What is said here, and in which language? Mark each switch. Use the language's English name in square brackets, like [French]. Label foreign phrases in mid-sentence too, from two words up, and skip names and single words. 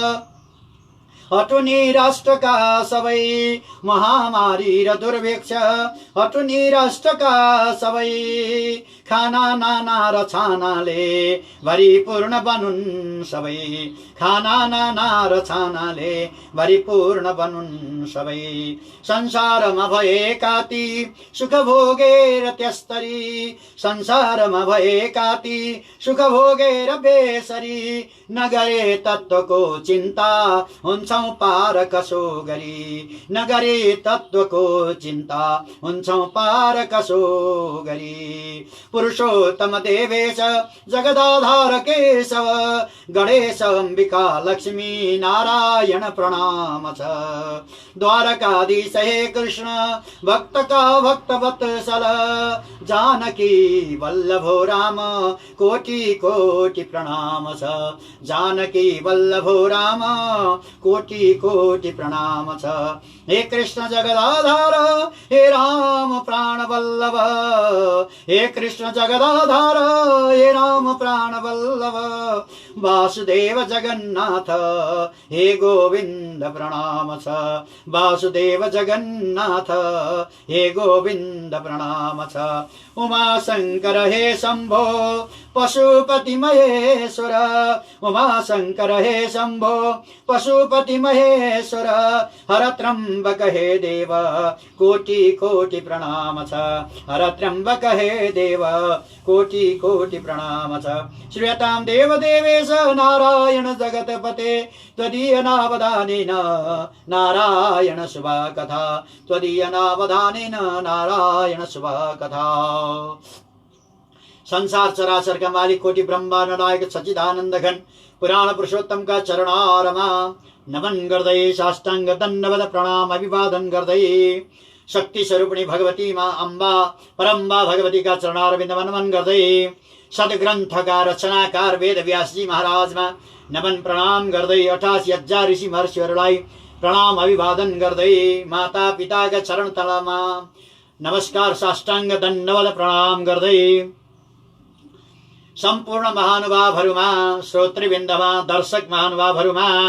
[Nepali] हटुनी राष्ट्रका सबै महामारी र दुर्भिक्ष हटुनी राष्ट्रका सबै खाना नाना र छानाले भरिपूर्ण बनुन् सबै खाना नाना र छानाले भरिपूर्ण बनुन् सबै संसारमा भएका ती सुख भोगेर त्यस्तरी संसारमा भएका ती सुख भोगेर बेसरी नगरे तत्त्वको चिन्ता हुन्छौं पार कसो गरी नगरे तत्त्वको चिन्ता हुन्छौं पार कसो गरी पुरुषोत्तम देवेश जगदाधार केशव गणेश अम्बिका लक्ष्मी नारायण प्रणाम छ द्वारकाधीश हे कृष्ण भक्त का भक्त वत्सल जानकी वल्लभो राम कोटि कोटि प्रणाम छ जानकी वल्लभो राम कोटि कोटि प्रणाम छ हे कृष्ण जगदाधार हे राम प्राण वल्लभ हे कृष्ण जगदाधार हे राम प्राण वल्लभ वासुदेव जगन्नाथ हे गोविंद प्रणाम छ वासुदेव जगन्नाथ हे गोविंद प्रणाम छ उमा शंकर हे शंभो पशुपति महेश्वर उमा शंकर हे शंभो पशुपति महेश्वर हर त्र्यंबक हे देव कोटि कोटि प्रणाम छ हर त्र्यंबक हे देव कोटि कोटि प्रणाम छ [Sanskrit] श्रूयतां देव देवेश नारायण जगतपते त्वदीय नावधानेन नारायण शुभा कथा त्वदीय नावधानेन नारायण शुभा कथा [Nepali] संसार चराचर का मालिक कोटि ब्रह्मांड नायक सच्चिदानंद घन पुराण पुरुषोत्तम का चरणारमा नमन गर्दै साष्टांग दण्डवत प्रणाम अभिवादन गर्दै शक्ति स्वरूपिणी भगवती माँ अम्बा परम्बा भगवती का चरणारविंद नमन गर्दै सदग्रन्थका रचनाकार वेद व्यासजी महाराजमा नमन प्रणाम गर्दै 88,000 ऋषि महर्षिहरूलाई प्रणाम अभिवादन गर्दै माता पिताका चरण तलमा नमस्कार साष्टांग दण्डवत प्रणाम गर्दै सम्पूर्ण महानुभावहरूमा श्रोतृवृन्दमा दर्शक महानुभावहरूमा